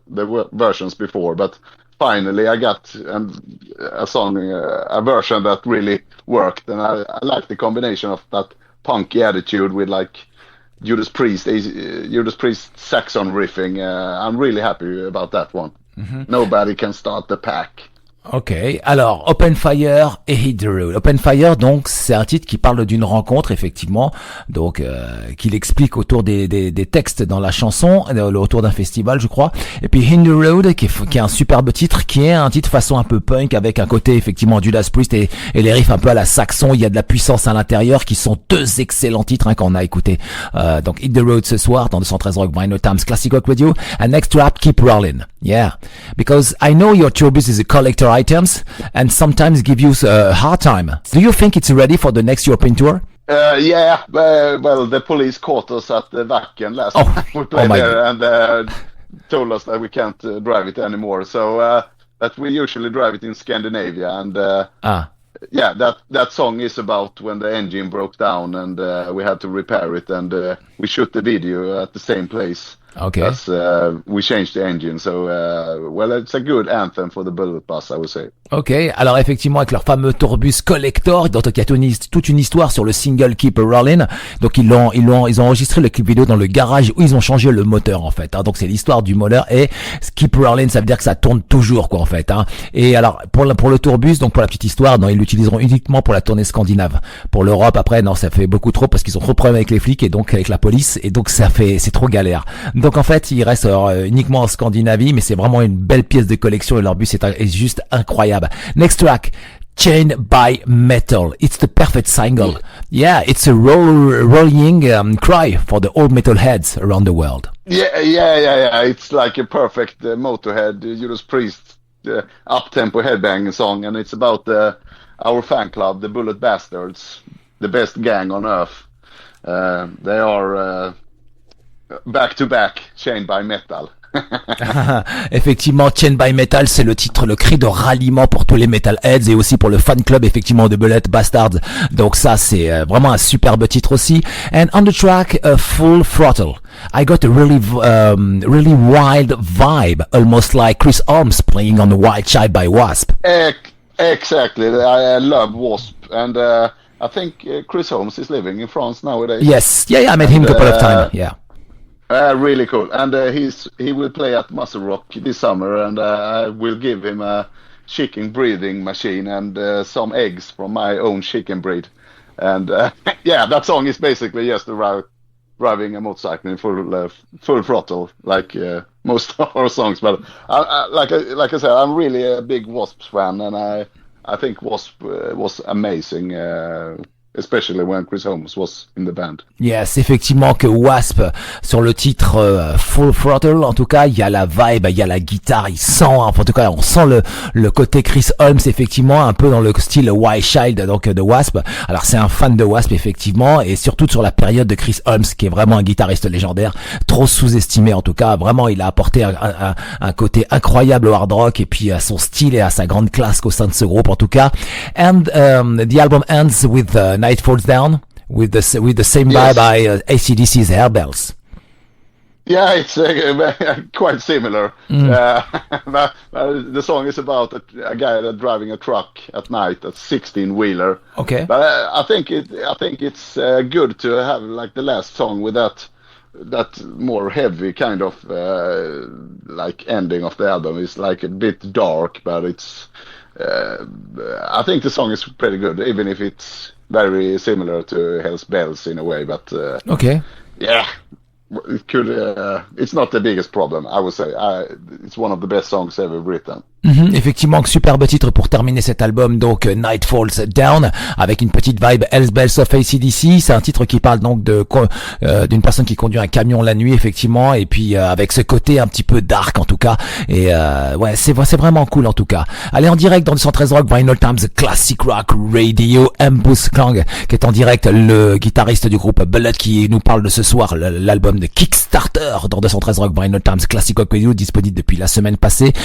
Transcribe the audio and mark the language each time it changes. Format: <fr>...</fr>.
<en>There were versions before, but finally I got a song, a version that really worked, and I like the combination of that punky attitude with like Judas Priest saxon riffing. I'm really happy about that one. Nobody Can Start the Pack.</en> <fr>Ok, alors Open Fire et Hit the Road. Open Fire, donc c'est un titre qui parle d'une rencontre effectivement, donc qu'il explique autour des textes dans la chanson, autour d'un festival je crois. Et puis Hit the Road qui est un superbe titre, qui est un titre façon un peu punk avec un côté effectivement Judas Priest et les riffs un peu à la Saxon. Il y a de la puissance à l'intérieur, qui sont deux excellents titres qu'on a écouté. Donc Hit the Road ce soir dans 213 Rock Vinylestimes Classic Rock Radio.</fr> <en>And next rap,</en> <fr>Keep Rollin'.</fr> <en>Yeah, because I know your tourbus is a collector items and sometimes give you a hard time. Do you think it's ready for the next European tour? Yeah, well, the police caught us at the Wacken last time we played there and told us that we can't drive it anymore. So that we usually drive it in Scandinavia, and yeah, that song is about when the engine broke down and we had to repair it, and we shoot the video at the same place. Okay. As we changed the engine, so well, it's a good anthem for the Bullet Bus, I would say.</en> <fr>Ok, alors effectivement avec leur fameux tourbus collector, dont il y a toute une histoire sur le single Keep Rollin'. Donc ils ont enregistré le clip vidéo dans le garage où ils ont changé le moteur en fait. Hein. Donc c'est l'histoire du moteur, et Keep Rollin', ça veut dire que ça tourne toujours quoi en fait. Hein. Et alors pour le tourbus, donc pour la petite histoire, non, ils l'utiliseront uniquement pour la tournée scandinave. Pour l'Europe après, non, ça fait beaucoup trop parce qu'ils ont trop de problèmes avec les flics et donc avec la police, et donc c'est trop galère. Donc en fait il reste uniquement en Scandinavie, mais c'est vraiment une belle pièce de collection et leur bus est juste incroyable.</fr> <en>Next track, Chained by Metal. It's the perfect single. Yeah, it's a rolling cry for the old metalheads around the world. Yeah. It's like a perfect Motorhead, Judas Priest, up-tempo headbanging song, and it's about our fan club, the Bullet Bastards, the best gang on earth. They are back to back, Chained by Metal.</en> <fr>Effectivement, Chained by Metal, c'est le titre, le cri de ralliement pour tous les metalheads et aussi pour le fan club effectivement de Bullet Bastards. Donc ça c'est vraiment un superbe titre aussi.</fr> <en>And on the track, Full Throttle, I got a really wild vibe, almost like Chris Holmes playing on the Wild Child by Wasp. Exactly, I love Wasp, and I think Chris Holmes is living in France nowadays. Yes, yeah, I met him a couple of times. Yeah. Really cool, and he will play at Muscle Rock this summer, and I will give him a chicken breeding machine and some eggs from my own chicken breed, and yeah, that song is basically just driving a motorcycle in full throttle, like most of our songs. But like I said, I'm really a big Wasp fan, and I think Wasp was amazing. Especially when Chris Holmes was in the band.</en> <fr>Yes, effectivement que Wasp, sur le titre Full Throttle, en tout cas, il y a la vibe, il y a la guitare, il sent, en tout cas, on sent le côté Chris Holmes, effectivement, un peu dans le style Wild Child, donc de Wasp. Alors c'est un fan de Wasp, effectivement, et surtout sur la période de Chris Holmes, qui est vraiment un guitariste légendaire, trop sous-estimé en tout cas. Vraiment, il a apporté un côté incroyable au hard rock, et puis à son style et à sa grande classe au sein de ce groupe, en tout cas.</fr> <en>And the album ends with Night Falls Down, with the same vibe by AC/DC's Hair Bells. Yeah, it's quite similar. But the song is about a guy that's driving a truck at night, a 16-wheeler. Okay. But I think it's good to have like the last song with that more heavy kind of like ending of the album. It's like a bit dark, but it's I think the song is pretty good, even if it's very similar to Hell's Bells in a way. But okay. Yeah. It could. It's not the biggest problem, I would say. It's one of the best songs ever written.</en> <fr>Effectivement, superbe titre pour terminer cet album, donc Night Falls Down, avec une petite vibe Hell's Bells of AC/DC. C'est un titre qui parle donc d'une personne qui conduit un camion la nuit, effectivement, et puis avec ce côté un petit peu dark en tout cas. Et ouais, c'est vraiment cool en tout cas. Allez, en direct dans 213 Rock Vinylestimes Classic Rock Radio, Hampus Klang, qui est en direct, le guitariste du groupe Bullet, qui nous parle de ce soir l'album de Kickstarter dans 213 Rock Vinylestimes Classic Rock Radio, disponible depuis la semaine passée.</fr>